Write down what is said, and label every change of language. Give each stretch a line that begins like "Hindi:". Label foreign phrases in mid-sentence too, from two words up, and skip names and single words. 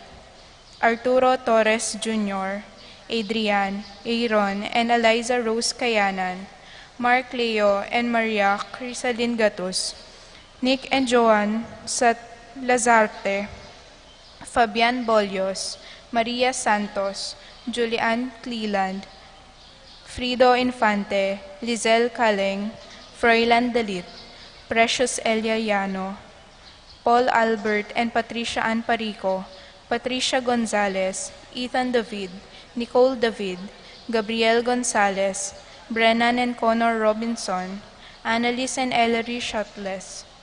English: Arturo Torres Jr., Adrian, Aaron, and Eliza Rose Kayanan, Mark Leo and Maria Crisalin Gatus, Nick and Joan Sat Lazarte, Fabian Bolios, Maria Santos, Julian Cleland, Frido Infante, Lizelle Caleng, Froilan Dalit, Precious Elia Llano, Paul Albert and Patricia Ann Parico, Patricia Gonzalez, Ethan David, Nicole David, Gabriel Gonzalez, Brennan and Connor Robinson, Annalise and Ellery Shuttless,